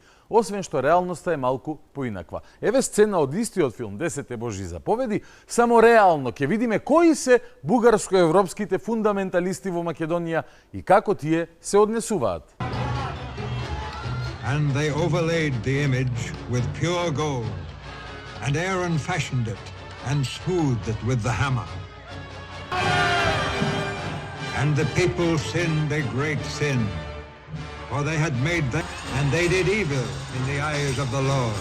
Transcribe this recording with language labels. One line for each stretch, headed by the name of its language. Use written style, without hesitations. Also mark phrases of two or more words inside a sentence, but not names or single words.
Macedonian: Освен што реалноста е малку поинаква. Еве сцена од истиот филм 10 Божји заповеди, само реално ќе видиме кои се бугарско-европските фундаменталисти во Македонија и како тие се однесуваат.
English: And they overlaid the image with pure gold. And Aaron fashioned it and smoothed it with the hammer. And the people sinned a great sin, for they had made that, and they did evil in the eyes of the Lord.